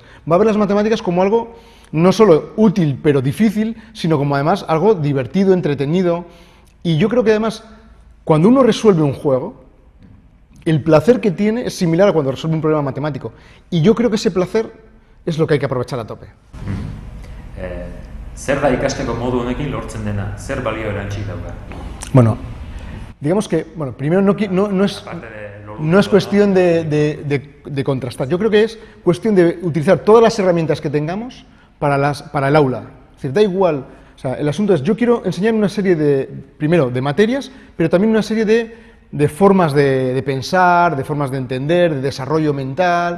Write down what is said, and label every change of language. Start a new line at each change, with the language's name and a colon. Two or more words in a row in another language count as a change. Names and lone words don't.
Spanish: Va a ver las matemáticas como algo no solo útil, pero difícil, sino como además algo divertido, entretenido. Y yo creo que además, cuando uno resuelve un juego, el placer que tiene es similar a cuando resuelve un problema matemático. Y yo creo que ese placer es lo que hay que aprovechar a tope.
Basque: Zer da ikasteko modu honekin lortzen dena? Zer balio erantsi dauka?
Spanish: Bueno, digamos que, primero no es cuestión de contrastar. Yo creo que es cuestión de utilizar todas las herramientas que tengamos para el aula. Es decir, da igual. O sea, el asunto es, yo quiero enseñar una serie primero, de materias, pero también una serie de formas de pensar, de formas de entender, de desarrollo mental.